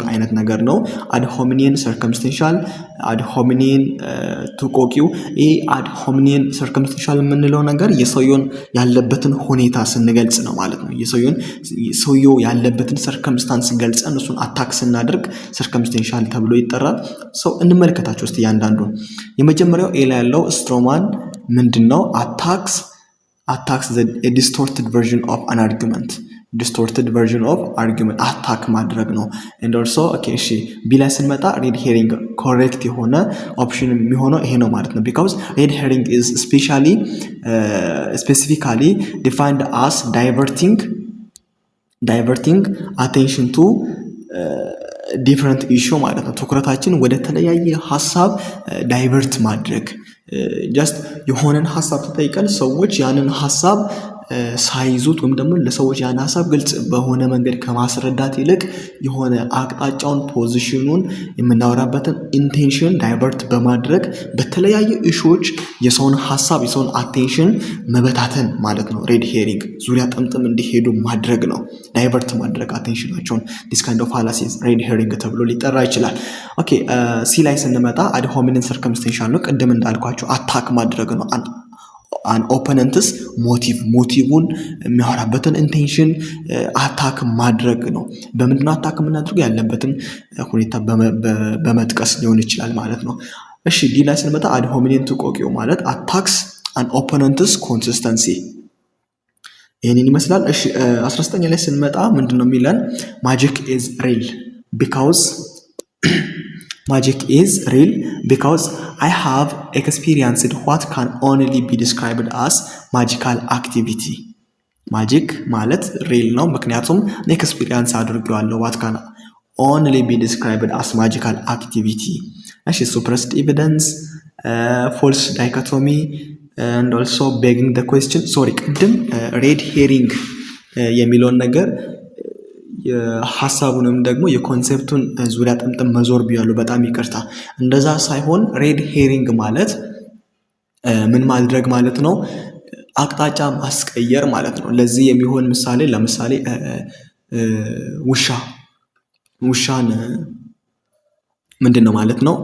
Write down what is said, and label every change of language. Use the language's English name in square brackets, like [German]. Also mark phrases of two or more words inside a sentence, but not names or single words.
[Amharic] አይነት ነገር ነው። አድሆሚኒየን [English] ሰርከምስቴንሻል፣ [Latin] ad hominem tu quoque። [Amharic] ይህ [English] ad hominem circumstantial [Amharic] የምንለው ነገር የሰውየውን ያለበትን ሁኔታ ስንገልጽ ነው ማለት ነው። ሰውየው ያለበትን ሰርከምስታንስ ገልጸን እሱን አታክ ስናደርግ [English] ሰርከምስቴንሻል [Amharic] ተብሎ ይጠራል። ሰው እንመልከታቸው እስቲ ያንዳንዱ። የመጀመሪያው ኤ ላይ ያለው ስትሮማን ምንድነው? አታክስ [English] the distorted version of an argument [Amharic] አታክ ማድረግ ነው። [English] and also okay [Amharic] እሺ ቢ ላይ ስንመጣ [English] red herring [Amharic] ኮሬክት የሆነ ኦፕሽን የሚሆነው ይሄ ነው ማለት ነው። [English] because red herring is specifically defined as diverting attention to different issue [Amharic] ማለት ነው። ትኩረታችን ወደ ተለያየ ሐሳብ ዳይቨርት ማድረግ ጀስት የሆነን ሐሳብ ተጠይቀን ሰዎች ያንን ሐሳብ ሳይዙት ወይም ደግሞ ለሰዎች ያን ሐሳብ ግልጽ በሆነ መንገድ ከማስረዳት ይልቅ የሆነ አቅጣጫውን ፖዚሽኑን የምናወራበትን ኢንቴንሽን ዳይቨርት በማድረግ በተለያየ ኢሹዎች የሰውን ሐሳብ የሰውን አቴንሽን መበታተን ማለት ነው። [English] red herring [Amharic] ዙሪያ ጥምጥም እንዲሄዱ ማድረግ ነው። ዳይቨርት ማድረግ አቴንሽናቸውን። [English] this kind of fallacy red herring [Amharic] ተብሎ ሊጠራ ይችላል። ኦኬ ሲ ላይ ስንመጣ [English] ad hominem circumstantial [Amharic] ነው። ቅድም እንዳልኳቸው አታክ ማድረግ ነው። [English] an opponent's motive [Amharic] የሚያወራበትን ኢንቴንሽን አታክ ማድረግ ነው። በምንድነው አታክ የምናደርገው? ያለበትን ሁኔታ በመጥቀስ ሊሆን ይችላል ማለት ነው። እሺ ዲ ላይ ስንመጣ [Latin] ad hominem tu quoque [Amharic] ማለት [English] attacks an opponent's consistency [Amharic] ይህንን ይመስላል። እሺ 19 ላይ ስንመጣ ምንድነው የሚለን? [English] magic is real because magic is real because I have experienced what can only be described as magical activity. [Amharic] ማጂክ ማለት ሪል ነው ምክንያቱም ኤክስፒሪየንስ አድርጌዋለሁ። [English] what can only be described as magical activity. [Amharic] እሺ [English] suppressed evidence, false dichotomy and also begging the question. [Amharic] sorry ቅድም [English] red herring [Amharic] የሚለውን ነገር የሐሳቡንም ደግሞ የኮንሴፕቱን ዙሪያ ጥምጥም መዞር ቢያሉ በጣም ይቅርታ። እንደዛ ሳይሆን ሬድ ሄሪንግ ማለት ምን ማድረግ ማለት ነው? አቅጣጫ ማስቀየር ማለት ነው። ለዚህ የሚሆን ምሳሌ ለምሳሌ ውሻን ምንድነው ማለት ነው?